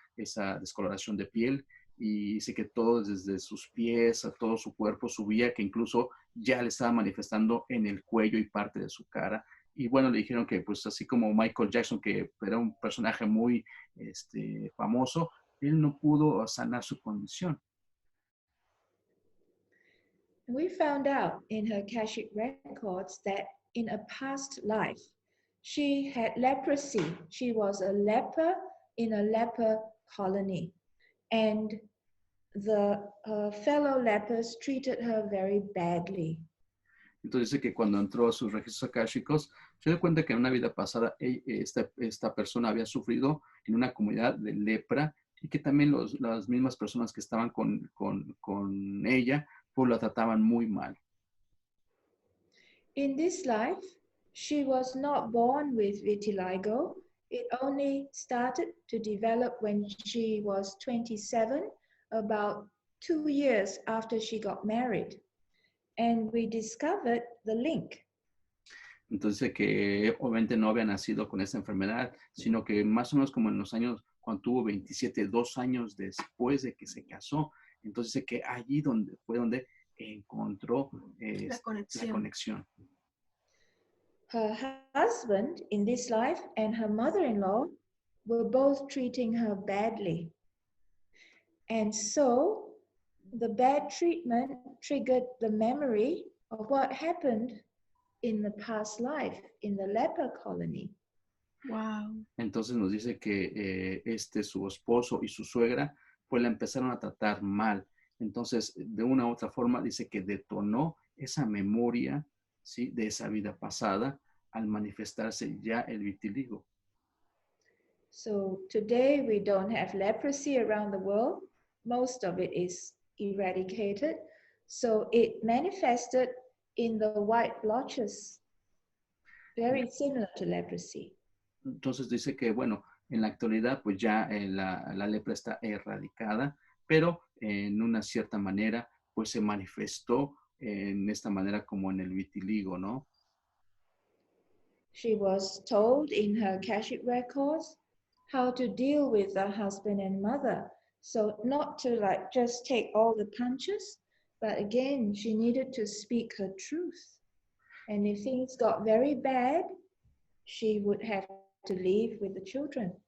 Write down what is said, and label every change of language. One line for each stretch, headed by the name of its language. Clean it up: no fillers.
Spanish: Esa descoloración de piel, y dice que todo desde sus pies a todo su cuerpo subía, que incluso ya le estaba manifestando en el cuello y parte de su cara. Y bueno, le dijeron que pues así como Michael Jackson, que era un personaje muy famoso, él no pudo sanar su condición.
English: We found out in her Akashic records that in a past life, she had leprosy. She was a leper in a leper colony. And the fellow lepers treated her very badly.
Spanish: Entonces dice que cuando entró a sus registros akáshicos, se dio cuenta que en una vida pasada esta persona había sufrido en una comunidad de lepra y que también las mismas personas que estaban con ella, pues la trataban muy mal.
English: In this life, she was not born with vitiligo. It only started to develop when she was 27, about 2 years after she got married. And we discovered the link.
Spanish: Entonces que obviamente no había nacido con esa enfermedad, sino que más o menos como en los años, cuando tuvo 27, 2 años después de que se casó, entonces que allí fue donde encontró la conexión.
English: Her husband in this life and her mother-in-law were both treating her badly. And so the bad treatment triggered the memory of what happened in the past life in the leper colony. Wow.
Spanish: Entonces nos dice que su esposo y su suegra pues la empezaron a tratar mal. Entonces, de una u otra forma, dice que detonó esa memoria, ¿sí?, de esa vida pasada al manifestarse ya el vitiligo.
English: So today we don't have leprosy around the world. Most of it is eradicated. So it manifested in the white blotches, very similar to leprosy.
Spanish: Entonces dice que, bueno, en la actualidad pues ya la lepra está erradicada, pero en una cierta manera pues se manifestó en esta manera como en el vitiligo, ¿no?
English: She was told in her Akashic records how to deal with her husband and mother. So not to like just take all the punches, but again, she needed to speak her truth. And if things got very bad, she would have to leave with the children.